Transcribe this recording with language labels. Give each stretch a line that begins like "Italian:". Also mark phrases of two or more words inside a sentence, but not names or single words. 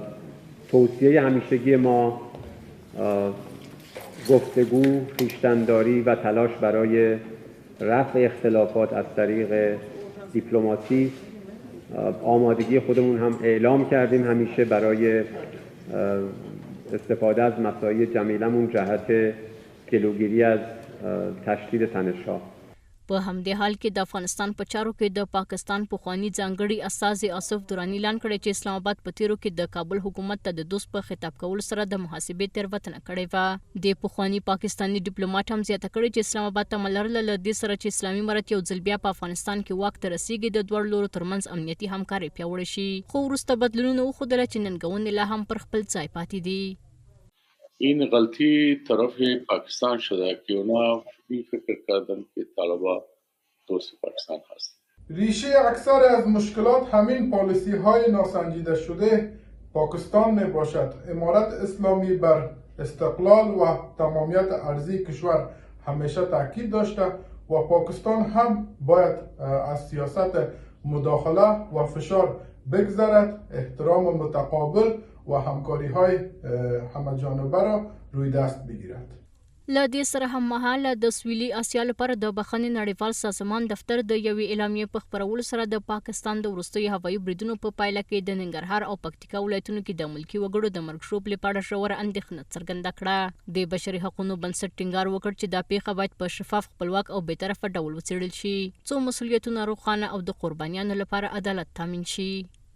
Persian: توصیه همیشگی ما گفتگو، خویشتن‌داری و تلاش برای رفع اختلافات از طریق دیپلماسی. آمادگی خودمون هم اعلام کردیم همیشه برای استفاده از مساعی جمیلمون جهت جلوگیری از تشدید تنش‌ها.
Pashto: په همدې حال کې د افغانستان په چارو کې د پاکستان پخوانی ځانګړي استازي آصف دراني اعلان کړی چې اسلام آباد په تیرو کې د کابل حکومت ته د دوست په خطاب کولو سره د محاسبې تېروتنه کړې وه. د پخوانی پاکستاني ډیپلوماټ هم زیاته کړې چې اسلام آباد ته لرله له دې سره چې اسلامي امارت یو ځل بیا په افغانستان کې واک ته رسیږي د دواړو لورو ترمنځ امنیتي همکاري پیاوړې شي. خو وروسته بدلونونه وښودله چې ننګونې لا هم پر خپل ځای پاتې دي.
Persian: این غلطی طرف پاکستان شده که اونا این فکر کردن که طالبان دوست پاکستان هست. ریشه اکثر از مشکلات همین پالیسی های ناسنجیده شده پاکستان می باشد. امارت اسلامی بر استقلال و تمامیت ارضی کشور همیشه تاکید داشته و پاکستان هم باید از سیاست مداخله و فشار بگذرد، احترام متقابل و همکاری های همه جانبه را روی دست بگیرد.
Pashto: له دې سره هممهاله د سویلي اسیا لپاره د بخښنې نړیوال سازمان دفتر د یوې اعلامیې په خپرولو سره د پاکستان د وروستیو هوایي بریدونو په پایله کې د ننګرهار او پکتیکا ولایتونو کې د ملکي وګړو د مرګ شوبلې په اړه ژوره اندېښنه څرګنده کړه. د بشري حقوقو بنسټ ټینګار وکړ چې دا پیښه باید په شفاف، خپلواک او بېطرفه ډول وڅېړل شي څو مسؤلیتونه روښانه او د قربانیانو لپاره عدالت تامین شي.